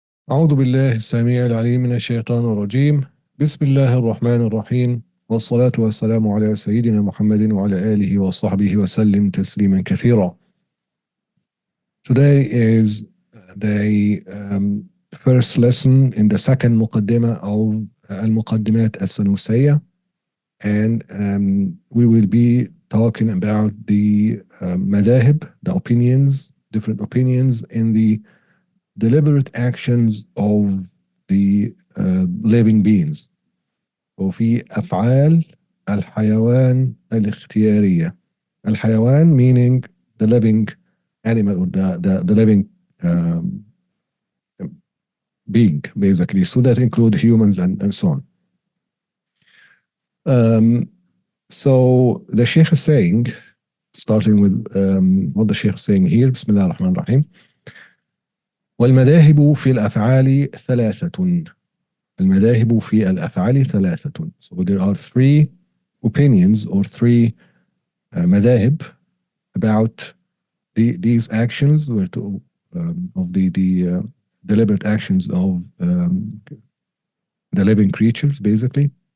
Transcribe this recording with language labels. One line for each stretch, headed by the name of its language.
Arabic: أعوذ بالله السميع العليم من الشيطان الرجيم. بسم الله الرحمن الرحيم، والصلاة والسلام على سيدنا محمد وعلى آله وصحبه وسلم تسليما كثيرا.
English: Today is the first lesson in the second Muqaddimah of al-Muqadimat al-Sanusiyah, and we will be talking about the madahib, the opinions, different opinions in the deliberate actions of the living beings.
Arabic: وفي أفعال الحيوان الاختيارية.
English: الحيوان meaning the living animal, or the living being, basically. So that include humans and so on. So the Sheikh is saying, starting with what the Sheikh is saying here,
Arabic: بسم الله الرحمن الرحيم. والمذاهب في الأفعال ثلاثة. المذاهب في الأفعال ثلاثة.
English: So there are three opinions or three madahib about these actions, of the deliberate actions of the living creatures, basically.